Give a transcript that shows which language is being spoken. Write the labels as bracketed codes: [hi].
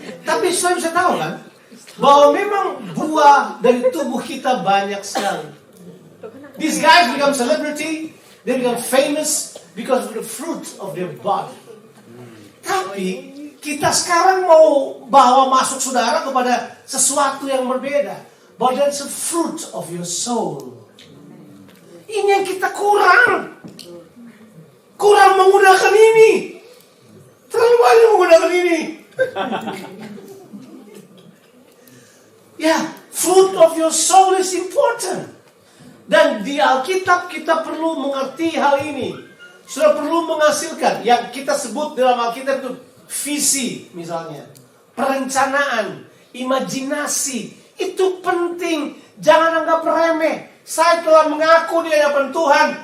[id] Tapi saya bisa tahu kan, bahwa memang buah dari tubuh kita banyak sekali. [en] These guys become celebrity, they become famous because of the fruit of their body. [id] Tapi kita sekarang mau bawa masuk saudara kepada sesuatu yang berbeda. Bahwa [en] that's a fruit of your soul. [id] Ini yang kita kurang menggunakan ini. Terlalu banyak menggunakan ini. [en] Ya, fruit of your soul is important. [id] Dan di Alkitab kita perlu mengerti hal ini. Sudah perlu menghasilkan yang kita sebut dalam Alkitab itu visi misalnya. Perencanaan, imajinasi. Itu penting. Jangan anggap remeh. Saya telah mengaku di hadapan Tuhan.